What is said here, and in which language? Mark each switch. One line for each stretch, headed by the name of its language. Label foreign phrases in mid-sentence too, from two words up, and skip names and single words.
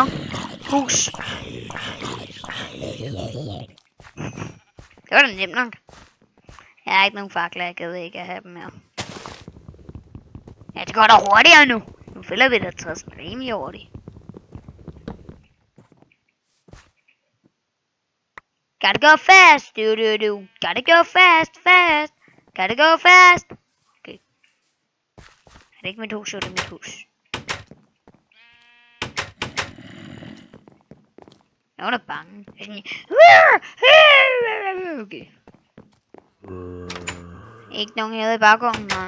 Danish: Hus. Det var da nemt nok. Jeg har ikke nogen fakler, jeg gad ikke at have dem her. Ja, det går da hurtigere nu. Nu følger vi da til rimelig hurtigt.
English: Gotta go fast. Do. Gotta go fast. Gotta go fast. Okay.
Danish: Er det ikke mit hus, så er det mit hus. Nogen er bange. Okay. Ikke nogen herude i baggården, nej.